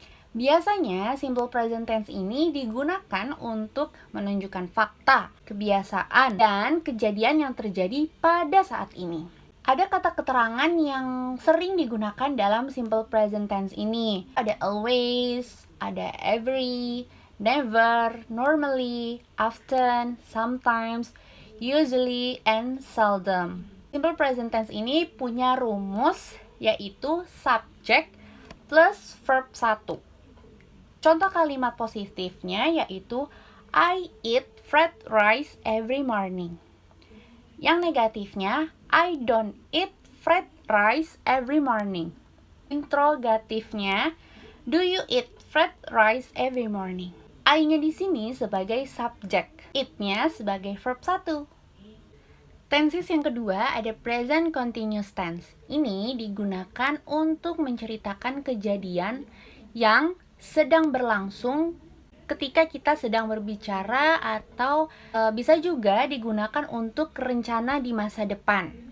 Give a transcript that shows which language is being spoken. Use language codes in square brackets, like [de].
[id] Biasanya, simple present tense ini digunakan untuk menunjukkan fakta, kebiasaan, dan kejadian yang terjadi pada saat ini. Ada kata keterangan yang sering digunakan dalam simple present tense ini. Ada [en] always, ada every, never, normally, often, sometimes, usually, and seldom. Simple present tense ini punya rumus, yaitu subject plus verb 1. [id] Contoh kalimat positifnya yaitu [en] I eat fried rice every morning. [id] Yang negatifnya [en] I don't eat fried rice every morning. [id] Interrogatifnya [en] do you eat fried rice every morning? [id] I-nya di sini sebagai subject, it-nya sebagai verb 1. Tenses yang kedua ada present continuous tense. Ini digunakan untuk menceritakan kejadian yang sedang berlangsung ketika kita sedang berbicara atau bisa juga digunakan untuk rencana di masa depan.